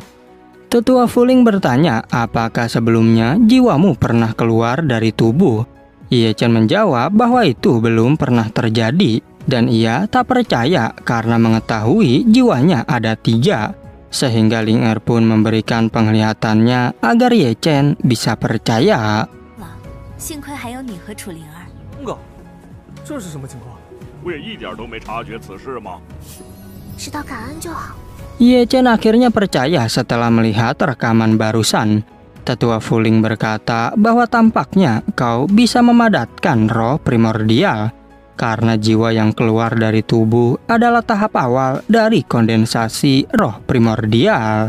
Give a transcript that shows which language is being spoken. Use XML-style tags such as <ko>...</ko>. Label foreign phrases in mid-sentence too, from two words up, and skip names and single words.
<id>Tetua Fuling bertanya, apakah sebelumnya jiwamu pernah keluar dari tubuh? Ye Chen menjawab bahwa itu belum pernah terjadi, dan ia tak percaya karena mengetahui jiwanya ada 3. Sehingga Ling Er pun memberikan penglihatannya agar Ye Chen bisa percaya.</id> <zh>幸亏还有你和楚灵儿。哥，这是什么情况？我也一点都没察觉此事吗？知道感恩就好。</zh> <id>Ye Chen akhirnya percaya setelah melihat rekaman barusan. Tetua Fuling berkata bahwa tampaknya kau bisa memadatkan roh primordial. Karena jiwa yang keluar dari tubuh adalah tahap awal dari kondensasi roh primordial.</id>